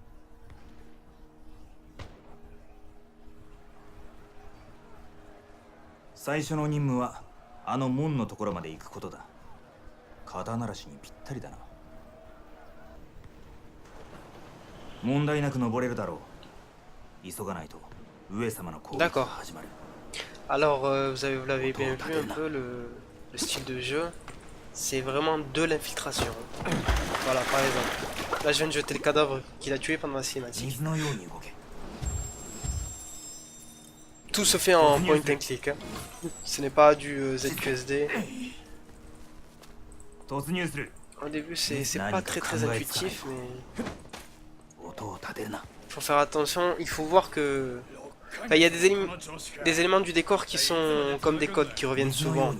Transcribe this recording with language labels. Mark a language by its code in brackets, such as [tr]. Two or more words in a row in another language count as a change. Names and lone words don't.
[ja] 最初の任務はあの門のところまで行くことだ。肩慣らしにぴったりだな。問題なく登れるだろう。急がないと上様の攻撃が始まる。 [fr] Alors, vous l'avez bien vu un peu le style de jeu. C'est vraiment de l'infiltration. Voilà, par exemple. Là, je viens de jeter le cadavre qu'il a tué pendant la cinématique. Tout se fait en [en] point and click. [fr] Hein. Ce n'est pas du ZQSD. Au début, c'est pas très intuitif, mais faut faire attention. Il faut voir que enfin, il y a des éléments du décor qui sont comme des codes qui reviennent souvent.